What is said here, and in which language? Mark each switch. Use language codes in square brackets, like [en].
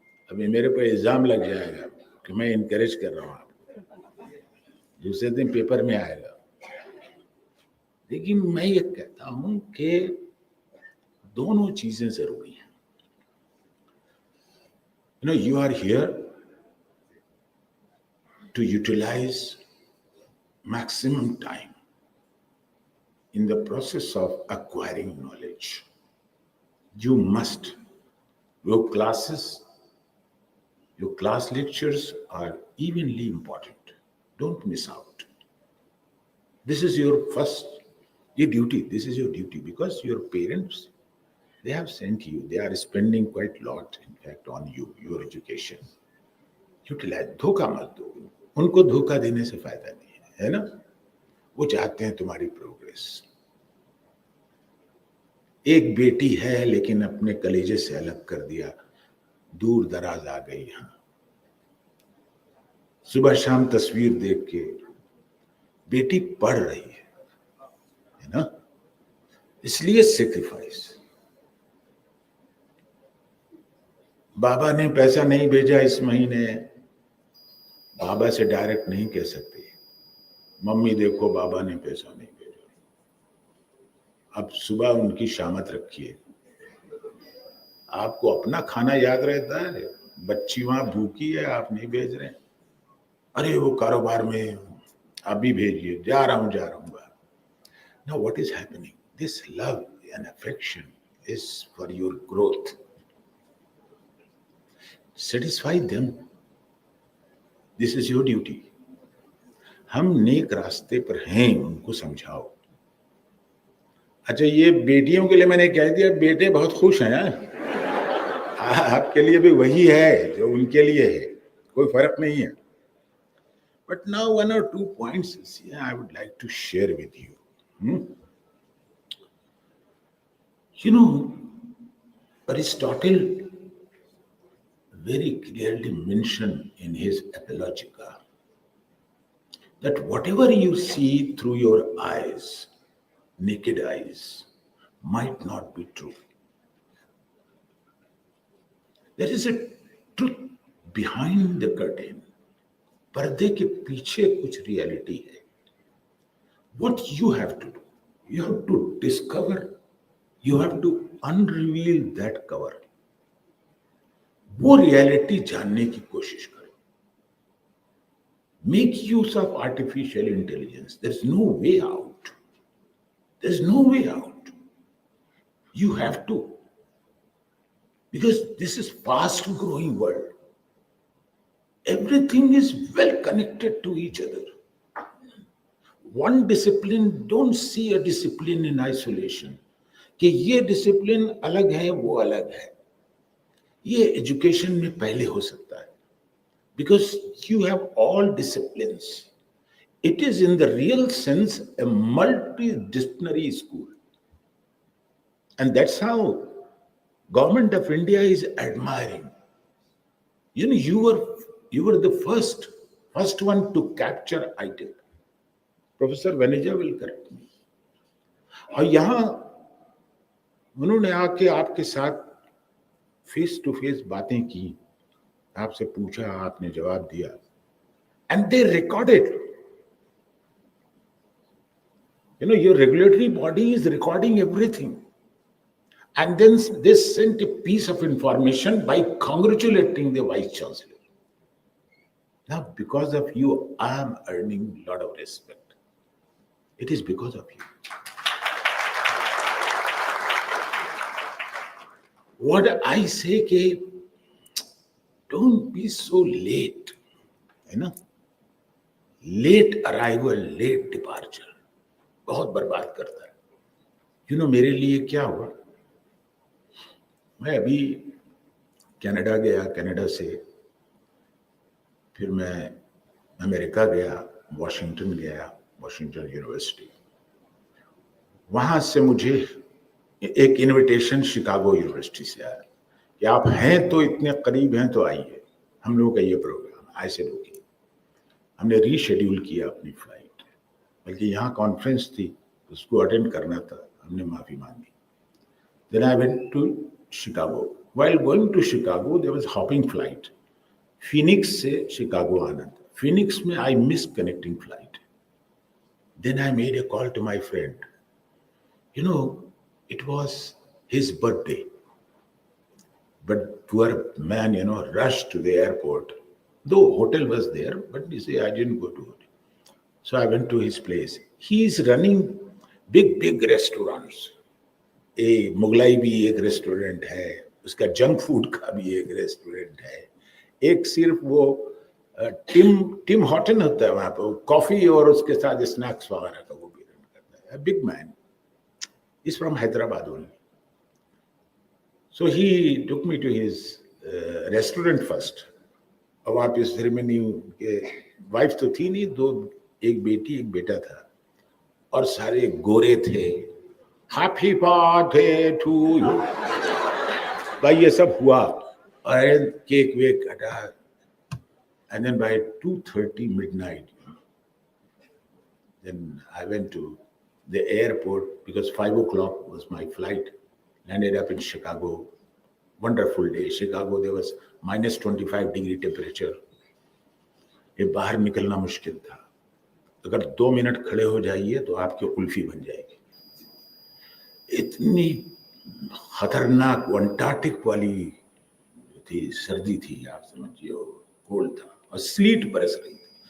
[hi] अभी मेरे पे इल्जाम लग जाएगा कि मैं इनकरेज कर रहा हूं आपको. दूसरे दिन पेपर में आएगा. लेकिन मैं ये कहता हूं कि दोनों चीजें जरूरी हैं. [en] You are here to utilize maximum time in the process of acquiring knowledge. You must. Your classes, your class lectures are evenly important. Don't miss out. This is your duty. This is your duty because your parents, they have sent you. They are spending quite a lot, in fact, on you, your education. Utilize. [hi] धोखा मत दो. उनको धोखा देने से फायदा नहीं है ना? वो चाहते हैं तुम्हारी प्रोग्रेस. एक बेटी है लेकिन अपने कलेजे से अलग कर दिया, दूर दराज आ गई यहाँ। सुबह शाम तस्वीर देख के बेटी पढ़ रही है ना, इसलिए सेक्रीफाइस। बाबा ने पैसा नहीं भेजा इस महीने, बाबा से डायरेक्ट नहीं कह सकते, मम्मी देखो बाबा ने पैसा नहीं भेजा, अब सुबह उनकी शामत रखिए। आपको अपना खाना याद रहता है, बच्ची वहां भूखी है, आप नहीं भेज रहे, अरे वो कारोबार में, आप भी भेजिए, जा रहा हूं [en] Now what is happening? This love and affection is for your growth. Satisfy them. This is your duty. [hi] हम नेक रास्ते पर हैं, उनको समझाओ। अच्छा, ये बेटियों के लिए मैंने कह दिया, बेटे बहुत खुश हैं, आपके लिए भी वही है जो उनके लिए है, कोई फर्क नहीं है। [en] But now 1 or 2 points I would like to share with you. You know, Aristotle very clearly mentioned in his Apologia that whatever you see through your eyes, naked eyes, might not be true. There is a truth behind the curtain. [hi] पर्दे के पीछे कुछ reality है. [en] What you have to do, you have to discover, you have to unreveal that cover. [hi] वो reality जानने की कोशिश करो. [en] Make use of artificial intelligence. There's no way out. There's no way out. You have to. Because this is fast growing world. Everything is well connected to each other. One discipline, don't see a discipline in isolation. [hi] कि ये discipline अलग है, वो अलग है. ये education में पहले हो सकता है. [en] Because you have all disciplines. It is in the real sense a multidisciplinary school. And that's how Government of India is admiring. You know, you were the first one to capture ITIL. Professor Vaneja will correct me. [hi] और यहाँ उन्होंने आके आपके साथ face to face बातें की, आपसे पूछा, आपने जवाब दिया, [en] and they recorded. You know, your regulatory body is recording everything. And then they sent a piece of information by congratulating the Vice Chancellor. Now, because of you, I am earning a lot of respect. It is because of you. What I say, ke, don't be so late. You know? Late arrival, late departure. [hi] बहुत बर्बाद करता है. You know, मेरे लिए क्या हुआ? मैं अभी कनाडा गया, कनाडा से फिर मैं अमेरिका गया, वॉशिंगटन गया, वॉशिंगटन यूनिवर्सिटी. वहां से मुझे एक इनविटेशन शिकागो यूनिवर्सिटी से आया कि आप हैं तो इतने करीब हैं तो आइए, हम लोगों का ये प्रोग्राम. ऐसे रुकी, हमने रीशेड्यूल किया अपनी फ्लाइट, बल्कि यहाँ कॉन्फ्रेंस थी, उसको अटेंड करना था, हमने माफी मांगी. [en] Then I went to Chicago. While going to Chicago, there was hopping flight. [hi] Phoenix से Chicago आना था. [en] Phoenix में I missed connecting flight. Then I made a call to my friend. You know, it was his birthday. But poor man, you know, rushed to the airport. Though hotel was there, but you see, I didn't go to hotel. So I went to his place. He is running big restaurants. [hi] ए मुगलाई भी एक restaurant है, उसका junk food का भी एक restaurant है, एक सिर्फ वो टिम हॉटन होता है वहां पर, कॉफी और उसके साथ स्नैक्स वगैरह का वो भी रन करता है. [en] Big man is from Hyderabad only. So he took me to his restaurant first. [hi] और वहां पे सेरेमनी के वाइफ तो थी नहीं, दो, एक बेटी एक बेटा था, और सारे गोरे थे [en] Happy birthday to you. [hi] भाई ये सब हुआ और केक वेक कटा, [en] and then by 2:30 midnight, then I went to the airport because 5 o'clock was my flight. Landed up in Chicago. Wonderful day. Chicago, there was -25 degree temperature. [hi] ये बाहर निकलना मुश्किल था। अगर 2 मिनट खड़े हो जाइए तो आपकी कुल्फी बन जाएगी। इतनी खतरनाक अंटार्कटिक वाली थी, सर्दी थी, आप समझिए, कोल्ड था और स्लीट बरस रही थी।